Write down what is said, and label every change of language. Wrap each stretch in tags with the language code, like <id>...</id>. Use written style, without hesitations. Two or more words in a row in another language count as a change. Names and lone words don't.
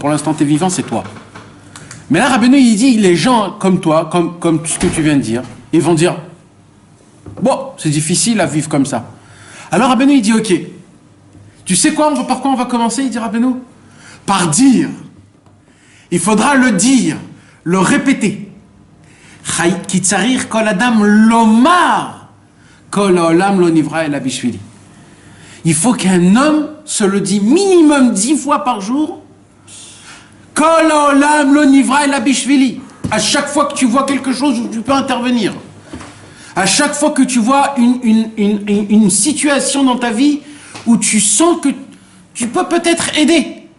<fr>Pour l'instant, tu es vivant, c'est toi. Mais là, Rabbeinu, il dit, les gens comme toi, comme ce que tu viens de dire, ils vont dire, bon, c'est difficile à vivre comme ça. Alors Rabbeinu, il dit, ok, tu sais quoi, par quoi on va commencer, il dit Rabbeinu? Par dire. Il faudra le dire, le répéter.</fr> <he>כי צריך כל אדם לומר.</he> <fr>Il faut qu'un homme se le dise minimum 10 fois par jour. À chaque fois que tu vois quelque chose où tu peux intervenir, à chaque fois que tu vois une situation dans ta vie où tu sens que tu peux peut-être aider.</fr>